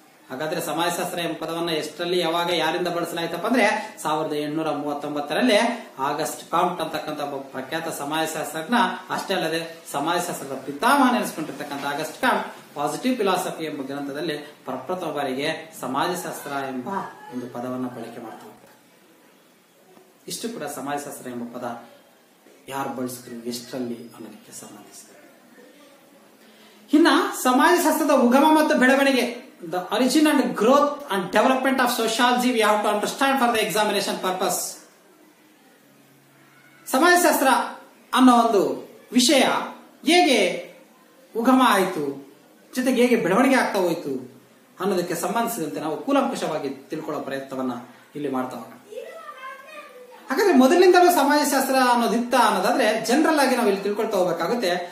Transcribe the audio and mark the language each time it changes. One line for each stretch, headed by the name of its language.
Kannada: ಹಾಗಾದ್ರೆ ಸಮಾಜಶಾಸ್ತ್ರ ಎಂಬ ಪದವನ್ನು ಎಷ್ಟರಲ್ಲಿ ಯಾವಾಗ ಯಾರಿಂದ ಬಳಸಲಾಯ್ತಪ್ಪ ಅಂದ್ರೆ 1839ರಲ್ಲಿ ಆಗಸ್ಟ್ ಕಾಮ್ಟ್ ಅಂತಕ್ಕಂಥ ಒಬ್ಬ ಪ್ರಖ್ಯಾತ ಸಮಾಜಶಾಸ್ತ್ರಜ್ಞ, ಅಷ್ಟೇ ಅಲ್ಲದೆ ಸಮಾಜಶಾಸ್ತ್ರದ ಪಿತಾಮಹ ನೆನೆಸಿಕೊಂಡಿರ್ತಕ್ಕಂಥ ಆಗಸ್ಟ್ ಕಾಮ್ಟ್ ಪಾಸಿಟಿವ್ ಫಿಲಾಸಫಿ ಎಂಬ ಗ್ರಂಥದಲ್ಲಿ ಪ್ರಪ್ರಥಮ ಬಾರಿಗೆ ಸಮಾಜಶಾಸ್ತ್ರ ಎಂಬ ಒಂದು ಪದವನ್ನು ಬಳಕೆ ಮಾಡ್ತಾ ಹೋಗ್ತಾರೆ. ಇಷ್ಟು ಕೂಡ ಸಮಾಜಶಾಸ್ತ್ರ ಎಂಬ ಪದ ಯಾರು ಬಳಸಿದ್ರು, ಎಷ್ಟರಲ್ಲಿ ಅನ್ನೋದಕ್ಕೆ ಸಂಬಂಧಿಸಿದೆ. ಇನ್ನ ಸಮಾಜಶಾಸ್ತ್ರದ ಉಗಮ ಮತ್ತು ಬೆಳವಣಿಗೆ,
English: the origin and growth and development of sociology we have to understand for the examination purpose.
Kannada: ಸಮಾಜಶಾಸ್ತ್ರ ಅನ್ನೋ ಒಂದು ವಿಷಯ ಹೇಗೆ ಉಗಮ ಆಯಿತು, ಜೊತೆಗೆ ಹೇಗೆ ಬೆಳವಣಿಗೆ ಆಗ್ತಾ ಹೋಯಿತು ಅನ್ನೋದಕ್ಕೆ ಸಂಬಂಧಿಸಿದಂತೆ ನಾವು ಕೂಲಂಕುಷವಾಗಿ ತಿಳ್ಕೊಳ್ಳೋ ಪ್ರಯತ್ನವನ್ನ ಇಲ್ಲಿ ಮಾಡ್ತಾ ಹೋಗೋಣ. ಹಾಗಾದ್ರೆ ಮೊದಲಿನಿಂದಲೂ ಸಮಾಜಶಾಸ್ತ್ರ ಅನ್ನೋದಿತ್ತ ಅನ್ನೋದಾದ್ರೆ ಜನರಲ್ ಆಗಿ ನಾವು ಇಲ್ಲಿ ತಿಳ್ಕೊಳ್ತಾ ಹೋಗ್ಬೇಕಾಗುತ್ತೆ.